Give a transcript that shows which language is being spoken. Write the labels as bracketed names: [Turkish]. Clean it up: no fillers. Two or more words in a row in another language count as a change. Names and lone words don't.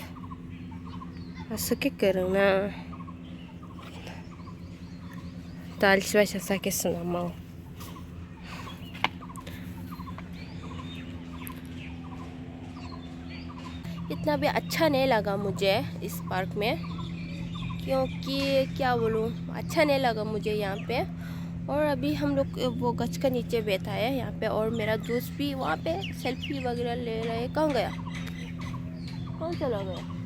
[Hindi] asek kereng na talis basis sa kes na mau इतना भी अच्छा नहीं लगा मुझे इस पार्क में क्योंकि क्या बोलूँ अच्छा नहीं लगा मुझे यहाँ पे और अभी हम लोग वो गछ का नीचे बैठा है यहाँ पे और मेरा दोस्त भी वहाँ पे सेल्फी वगैरह ले रहे कहाँ गया कहाँ चला गया